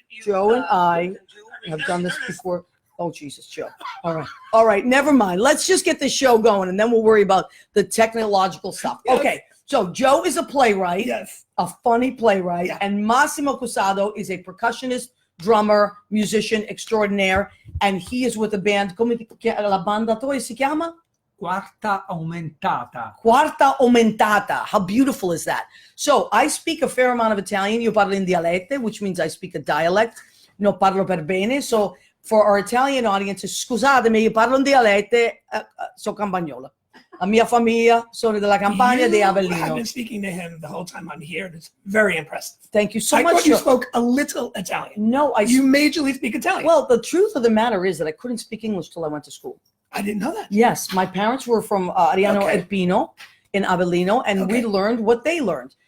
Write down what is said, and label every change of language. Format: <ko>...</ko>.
<en>Joe and I have done this before. Oh, Jesus, Joe. All right. Never mind. Let's just get the show going, and then we'll worry about the technological stuff. Yes. Okay, so Joe is a playwright, a funny playwright, and Massimo Cusato is a percussionist, drummer, musician extraordinaire, and he is with a band.</en> <it>Come la banda tua si chiama? Quarta Aumentata.</it> <en>Quarta Aumentata. How beautiful is that? So I speak a fair amount of Italian.</en> <it>Io parlo in dialette,</it> <en>which means I speak a dialect.</en> <it>No parlo per bene.</it> <en>So for our Italian audiences,</en> <it>scusatemi, io parlo in dialette, so campagnola. La mia famiglia sono della Campania di Avellino.</it> <en>I've been speaking to him the whole time I'm here. It's very impressive. Thank you so much. I thought you spoke a little Italian. No, you majorly speak Italian. Well, the truth of the matter is that I couldn't speak English till I went to school. I didn't know that. Yes, my parents were from Ariano Irpino in Avellino, and we learned what they learned.</en>